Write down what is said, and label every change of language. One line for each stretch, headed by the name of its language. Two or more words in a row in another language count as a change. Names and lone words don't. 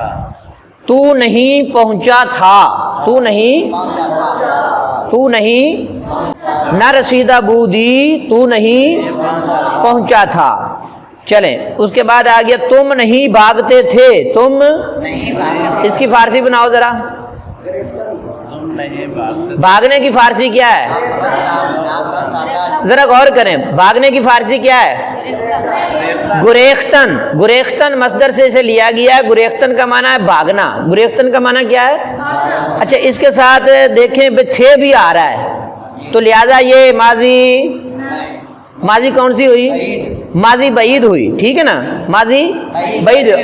Urdu: تو نہیں پہنچا تھا، تو نہیں، تو نہیں،
Persian: نہ رسیدہ بودی
Urdu: تو نہیں پہنچا تھا۔ چلیں اس کے بعد آ گیا تم نہیں بھاگتے تھے، تم، اس کی فارسی بناؤ ذرا، تم نہیں بھاگتے، بھاگنے کی فارسی کیا ہے؟ ذرا غور کریں، بھاگنے کی فارسی کیا ہے؟ گریختن۔ گریختن مصدر سے اسے لیا گیا ہے، گریختن کا معنی ہے بھاگنا۔ گریختن کا معنی کیا ہے؟ اچھا اس کے ساتھ دیکھیں تھے بھی آ رہا ہے تو لہذا یہ ماضی کون سی ہوئی؟ ماضی بعید ہوئی، ٹھیک ہے نا، ماضی بعید ہوئی۔